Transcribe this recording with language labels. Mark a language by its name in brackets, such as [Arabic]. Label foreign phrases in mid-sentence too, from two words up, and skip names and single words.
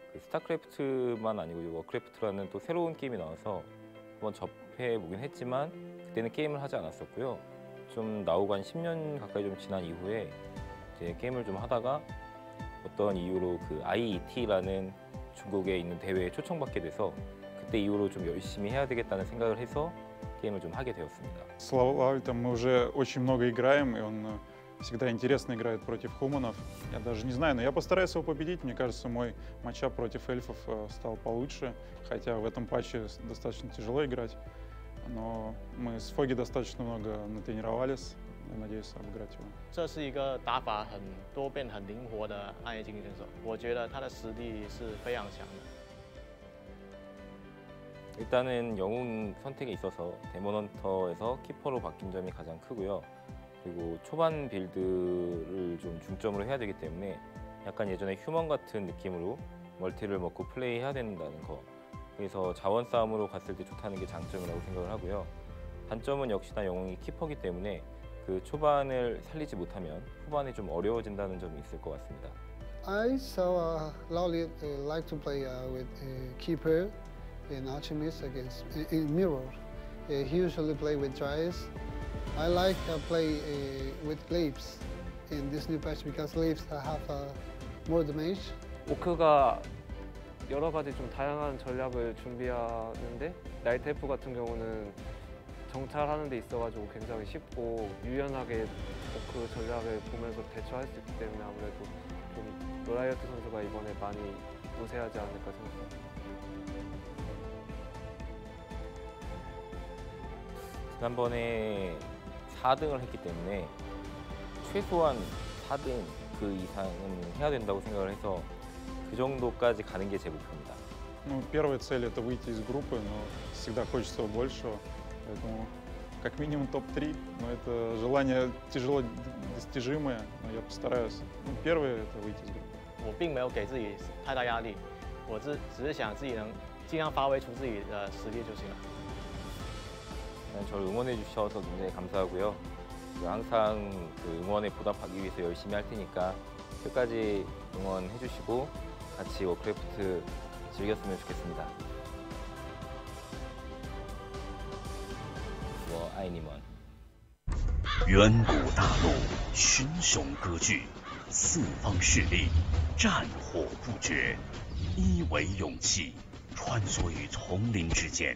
[Korean] 스타크래프트만 아니고 워크래프트라는 또 새로운 게임이 나와서 한번 접해보긴 했지만 그때는 게임을 하지 않았었고요. 좀 나오고 한 10년 가까이 좀 지난 이후에 이제 게임을 좀 하다가 어떤 이유로 그 IET라는 중국에 있는 대회에 초청받게 돼서 그때 이후로 좀 열심히 해야 되겠다는 생각을 해서 게임을 좀 하게 되었습니다. [Russian] С LawLiet мы уже очень много играем, и он всегда интересно играет против хуманов. Я даже не знаю, но я постараюсь его победить. Мне кажется, мой матчап против эльфов стал получше, хотя в этом патче достаточно тяжело играть. Но мы с Фоги достаточно много натренировались. Я надеюсь обыграть его. [Chinese] 这是一个打法很多变、很灵活的暗夜竞技选手，我觉得他的实力是非常强的。 [Korean] 일단은 영웅 선택에 있어서 데몬헌터에서 키퍼로 바뀐 점이 가장 크고요. 그리고 초반 빌드를 좀 중점으로 해야 되기 때문에 약간 예전에 휴먼 같은 느낌으로 멀티를 먹고 플레이해야 된다는 거. 그래서 자원 싸움으로 갔을 때 좋다는 게 장점이라고 생각을 하고요. 단점은 역시나 영웅이 키퍼기 때문에 그 초반을 살리지 못하면 후반에 좀 어려워진다는 점이 있을 것 같습니다. [English] I saw LawLiet like to play with keeper in Archimedes against in mirror. He usually play with Dryas. I like play with Glaives in this new patch because Glaives have more damage. [Korean] 오크가 여러 가지 좀 다양한 전략을 준비하는데 나이트 F 같은 경우는 정찰하는 데 있어가지고 굉장히 쉽고 유연하게 오크 전략을 보면서 대처할 수 있기 때문에 아무래도 좀 LawLiet 선수가 이번에 많이 우세하지 않을까 생각합니다. 지난번에 4등을 했기 때문에 최소한 4등 그 이상은 해야 된다고 생각을 해서 그 정도까지 가는 게 제 목표입니다. [Russian] Ну, первая цель это выйти из группы, но всегда хочется большего, поэтому как минимум топ-3, но это желание тяжело достижимое, но я постараюсь. Ну, первое это выйти из группы. [Chinese] 我并没有给自己太大压力，我只是想自己能尽量发挥出自己的实力就行了。 [Korean] 저를 응원해 주셔서 굉장히 감사하고요. 항상 그 응원에 보답하기 위해서 열심히 할 테니까 끝까지 응원해 주시고 같이 워크래프트 즐겼으면 좋겠습니다. [Chinese] 我爱你们。远古大陆，群雄割据，四方势力，战火不绝，一为勇气，穿梭于丛林之间。